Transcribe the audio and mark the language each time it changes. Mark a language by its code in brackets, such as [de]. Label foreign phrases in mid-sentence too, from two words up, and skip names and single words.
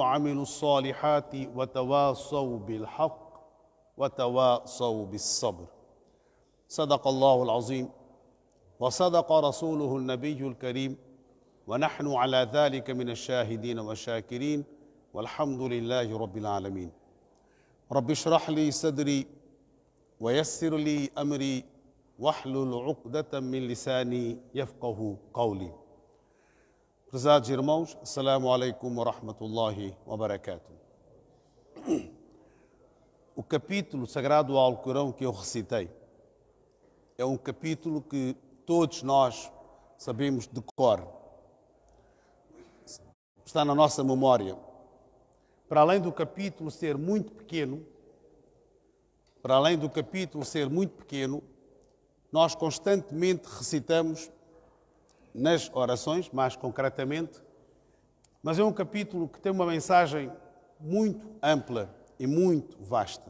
[ar] وعملوا الصالحات وتواصوا بالحق وتواصوا بالصبر صدق الله العظيم وصدق رسوله النبي الكريم ونحن على ذلك من الشاهدين والشاكرين والحمد لله رب العالمين رب اشرح لي صدري ويسر لي أمري واحلل عقدة من لساني يفقه قولي. [pt] Prezados irmãos, [ar] السلام عليكم ورحمة الله وبركاته. [pt] O capítulo sagrado ao Alcorão que eu recitei é um capítulo que todos nós sabemos de cor. Está na nossa memória. Para além do capítulo ser muito pequeno, nós constantemente recitamos nas orações, mais concretamente, mas é um capítulo que tem uma mensagem muito ampla e muito vasta.